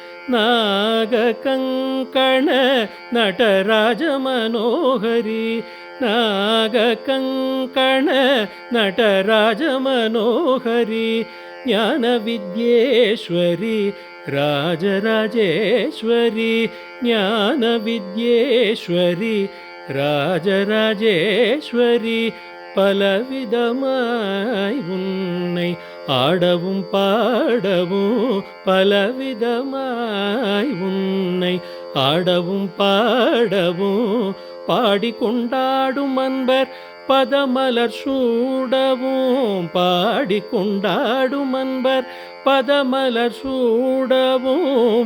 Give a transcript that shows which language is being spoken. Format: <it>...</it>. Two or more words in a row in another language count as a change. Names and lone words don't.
<sa>नागकङ्कण नटराज मनोहरी, नागकङ्कण नटराज मनोहरी. ज्ञानविद्येश्वरी राजराजेश्वरी, ज्ञानविद्येश्वरी राजराजेश्वरी.</sa> <ta>பலவிதமாய் உன்னை ஆடவும் பாடவும், பலவிதமாய் உன்னை ஆடவும் பாடவும். பாடிக்கொண்டாடும் அன்பர் பதமலர் சூடவும், பாடிக்கொண்டாடும் அன்பர் பதமலர் சூடவும்.</ta>